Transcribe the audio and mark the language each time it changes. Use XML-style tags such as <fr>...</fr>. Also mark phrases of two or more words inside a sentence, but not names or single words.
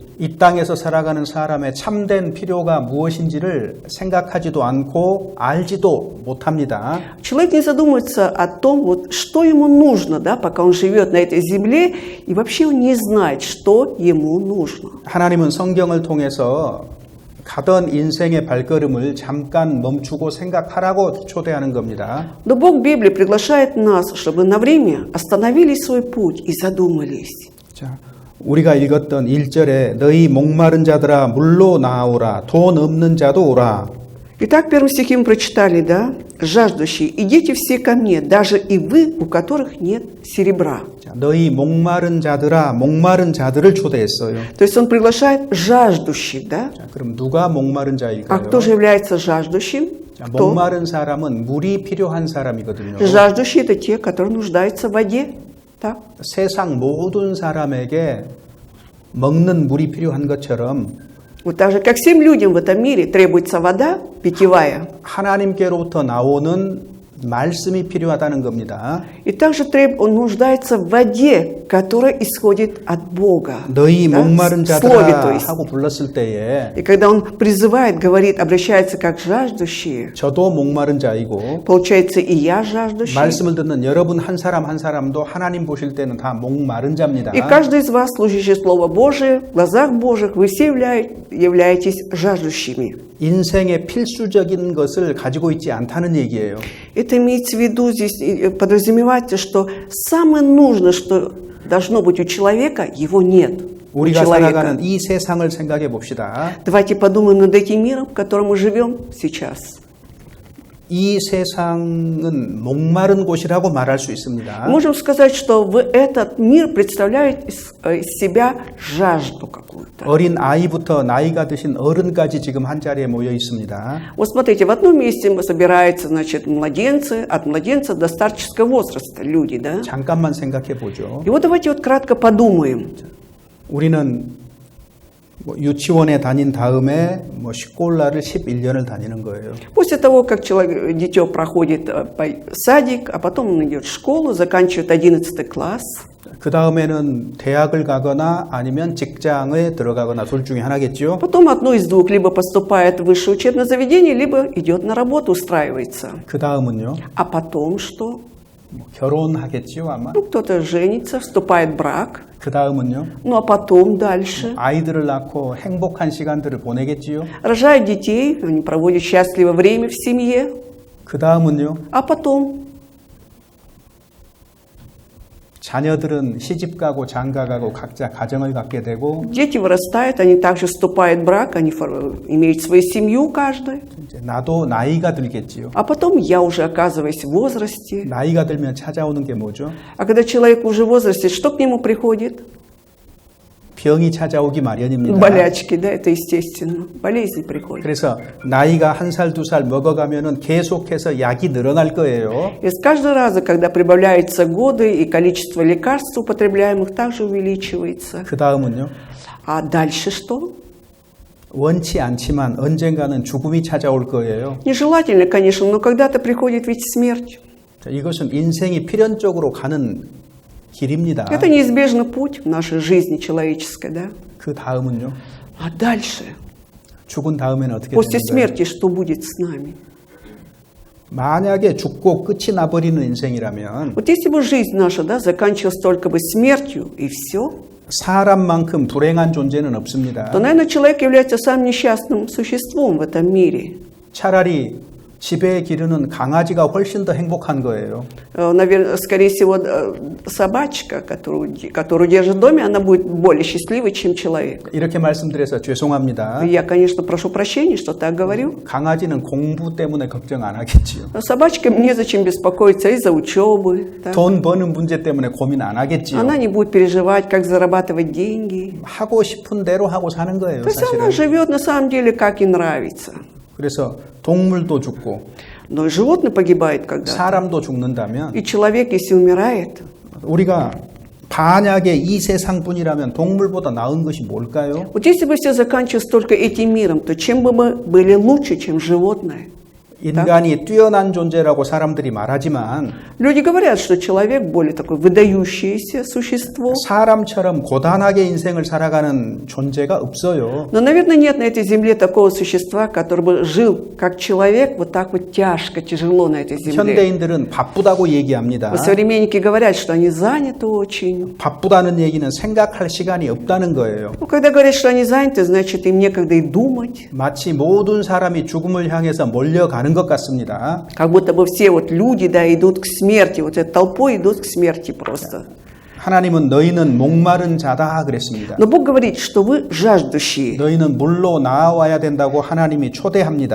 <ko>이 땅에서 살아가는 사람의 참된 필요가 무엇인지를 생각하지도 않고 알지도 못합니다.</ko> <ru>Человек не задумывается о том, вот, что ему нужно, да, пока он живет на этой земле, и вообще он не знает, что ему нужно.</ru> <ko>하나님은 성경을 통해서 가던 인생의 발걸음을 잠깐 멈추고 생각하라고 초대하는 겁니다.</ko> <ru>Но Бог в Библии приглашает нас, чтобы на время остановили свой путь и задумались.</ru> <ko>자, 우리가 읽었던 1절에 너희 목마른 자들아 물로 나오라 돈 없는 자도 오라.</ko> <ru>Итак, в первом стихе мы прочитали, да, жаждущие, идите все ко мне, даже и вы, у которых нет серебра.</ru> <ko>자, 너희 목마른 자들아 목마른 자들을 초대했어요.</ko> <ru>То есть он приглашает жаждущих, да?</ru> <ko>자, 그럼 누가 목마른</ko> <ru>А</ru> <ko>자일까요?</ko> <ru>кто же является жаждущим?</ru> <ko>자,</ko> <ru>Кто?</ru> <ko>목마른 사람은 물이 필요한 사람이거든요.</ko> <ru>Жаждущие – это те, которые нуждаются в воде. Так?</ru> <ko>세상 모든 사람에게 먹는 물이 필요한 것처럼</ko> <ru>Вот так же, как всем людям в этом мире требуется вода питьевая,</ru> <ko>하나님께로부터 나오는 말씀이 필요하다는 겁니다.</ko> <ru>и также он нуждается в воде, которая исходит от Бога.</ru> <ko>너희</ko> <ru>Да?</ru> <ko>목마른</ko> <ru>В Слове, то</ru> <ko>자들아</ko> <ru>есть.</ru> <ko>하고 불렀을 때에</ko> <ru>И когда он призывает, говорит, обращается как жаждущие,</ru> <ko>저도 목마른 자이고</ko> <ru>получается и я жаждущий,</ru> <ko>말씀을 듣는 여러분 한 사람 한 사람도 하나님 보실 때는 다 목마른 자입니다.</ko> <ru>и каждый из вас, служащий Слово Божие, в глазах Божьих, вы все являетесь жаждущими.</ru> <ko>인생의 필수적인 것을 가지고 있지 않다는 얘기예요.</ko> <ru>Это имеется в виду здесь, подразумевается, что самое нужное, что должно быть у человека, его нет. У</ru> <ko>우리가</ko> <ru>человека.</ru> <ko>살아가는 이 세상을 생각해 봅시다.</ko> <ru>Давайте подумаем над этим миром, в котором мы живем сейчас.</ru> <ko>이 세상은 목마른 곳이라고 말할 수 있습니다.</ko> <ru>Можем сказать, что этот мир представляет из себя жажду какую-то.</ru> <ko>어린 아이부터 나이가 드신 어른까지 지금 한 자리에 모여 있습니다.</ko> <ru>Вот смотрите, в одном месте собираются, значит, младенцы, от младенца до старческого возраста люди, да?</ru> <ko>잠깐만 생각해 보죠.</ko> <ru>И вот давайте вот кратко подумаем.</ru> <ko>우리는 유치원에 다닌 다음에 슈콜라를 11년을 다니는 거예요.</ko> <ru>После того, как дитё проходит садик, а потом он идет в школу, заканчивает 11 класс.</ru> <ko>그 다음에는 대학을 가거나 아니면 직장에 들어가거나 둘 중에 하나겠죠.</ko> <ru>Потом одно из двух, либо поступает в высшее учебное заведение, либо идет на работу, устраивается.</ru> <ko>그 다음은요.</ko> <ru>А потом что?</ru> <ko>결혼하겠죠 아마.</ko> <ru>Ну, кто-то женится, вступает в брак.</ru> <ko>그 다음은요.</ko> <ru>Ну, а потом дальше.</ru> <ko>아이들을 낳고 행복한 시간들을 보내겠지요.</ko> <ru>Рожают детей, они проводят счастливое время в семье.</ru> <ko>그 다음은요.</ko> <ru>А потом</ru> <ko>자녀들은 시집 가고 장가 가고 각자 가정을 갖게 되고</ko> <ru>дети вырастают, они также вступают в брак, они имеют свою семью каждый.</ru> <ko>이제 나도 나이가 들겠지요.</ko> <ru>А потом я уже оказываюсь в возрасте.</ru> <ko>나이가 들면 찾아오는 게 뭐죠?</ko> <ru>А когда человек уже в возрасте, что к нему приходит?</ru> <ko>병이 찾아오기 마련입니다.</ko> <ru>Болячки, да, это естественно. Болезни приходят.</ru> <ko>그래서 나이가 1살, 2살 먹어가면은 계속해서 약이 늘어날 거예요.</ko> <ru>И с каждого раза, когда прибавляются годы, и количество лекарств употребляемых также увеличивается.</ru> <ko>그 다음은요.</ko> <ru>А дальше что?</ru> <ko>원치 않지만 언젠가는 죽음이 찾아올 거예요.</ko> <ru>Нежелательно, конечно, но когда-то приходит ведь смерть.</ru> <ko>자, 이것은 인생이 필연적으로 가는 길입니다.</ko> <ru>Это неизбежный путь в нашей жизни человеческой, да?</ru> <ko>그 다음은요.</ko> <ru>А дальше,</ru> <ko>죽은 다음에는 어떻게</ko> <ru>после</ru> <ko>되는 거예요?</ko> <ru>смерти, что будет с нами?</ru> <ko>만약에 죽고 끝이 나버리는 인생이라면</ko> <ru>Вот если бы жизнь наша, да, заканчивалась только бы смертью и все,</ru> <ko>사람만큼 불행한 존재는 없습니다.</ko> <ru>то, наверное, человек является самым несчастным существом в этом мире.</ru> <ko>차라리 집에 기르는 강아지가 훨씬 더 행복한 거예요.</ko> <ru>Наверное, скорее всего, собачка, которую держит в доме, она будет более счастливой, чем человек.</ru> <ko>이렇게 말씀드려서 죄송합니다.</ko> <ru>Я, конечно, прошу прощения, что так говорю.</ru> <ko>강아지는 공부 때문에 걱정 안 하겠지요.</ko> <ru>Но собачке незачем беспокоиться из-за учебы. Так.</ru> <ko>돈 버는 문제 때문에 고민 안 하겠지요.</ko> <ru>Она не будет переживать, как зарабатывать деньги.</ru> <ko>하고 싶은 대로 하고 사는 거예요,</ko> <ru>То есть она</ru> <ko>사실은.</ko> <ru>живет на самом деле, как ей нравится.</ru> <ko>그래서 동물도 죽고</ko> <ru>Но и животное погибает когда-то.</ru> <ko>사람도 죽는다면</ko> <ru>И человек, если умирает,</ru> <ko>우리가 반약의 이 세상뿐이라면 동물보다 나은 것이 뭘까요?</ko> <ru>вот если бы все заканчивалось только этим миром, то чем бы мы были лучше, чем животное?</ru> <ko>인간이 뛰어난 존재라고 사람들이 말하지만</ko> <ru>Люди говорят, что человек более такое выдающееся существо.</ru> <ko>사람처럼 고단하게 인생을 살아가는 존재가 없어요.</ko> <ru>Но, наверное, нет на этой земле такого существа, который бы жил как человек вот так вот тяжко, тяжело на этой земле.</ru> <ko>현대인들은 바쁘다고 얘기합니다.</ko> <ru>Вот современники говорят, что они заняты очень.</ru> <ko>바쁘다는 얘기는 생각할 시간이 없다는 거예요.</ko> <ru>Ну, когда говорят, что они заняты, значит, им некогда и думать.</ru> <ko>마치 모든 사람이 죽음을 향해서 몰려가는 것 같습니다.</ko> <ru>Как будто бы все вот люди, да, идут к смерти, вот этой толпой идут к смерти просто.</ru> <ko>하나님은 너희는 목마른 자다 그랬습니다.</ko> <ru>Но Бог говорит, что вы жаждущие.</ru> <ko>너희는 물로 나와야 된다고 하나님이 초대합니다.</ko>